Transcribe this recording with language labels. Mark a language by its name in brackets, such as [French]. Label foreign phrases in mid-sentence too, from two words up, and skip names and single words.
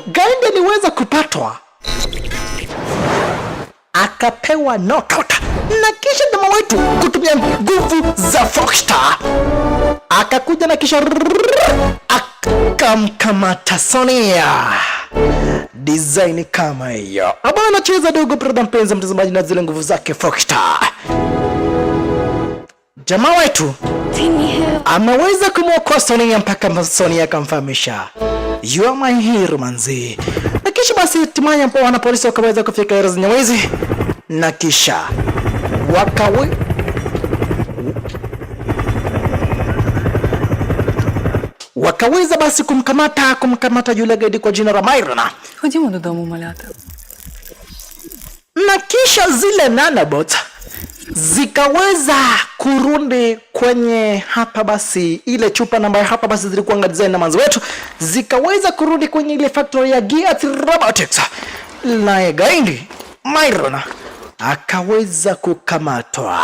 [Swahili] Gaindi aliweza kupatwa akapewa knockout, na kisha jamaa wetu kutumia nguvu za Foxstar akakuja na kisha akamkamata Sonia. Design kama hiyo aba anacheza dogo brother mpenzi mtazamaji na zile nguvu zake Foxstar. Jamaa wetu ameweza kumwokoa Sonia mpaka Sonia akamfahamisha [English] you are my hero [Swahili] manzi. Na kisha basi hatimaye hapo wana polisi wakaweza kufika eneo zenye wizi na kisha wakaweza basi kumkamata yule gaidi kwa jina la Myron. [Ukrainian] Ходімо додому, малята. [Swahili] Na kisha zile nanobots zikaweza kurudi kwenye hapa basi ile chupa namba hapa basi zilikuwa design na manzo wetu, zikaweza kurudi kwenye ile factory ya Geass Robotics. Na gaidi Myron akaweza kukamatwa.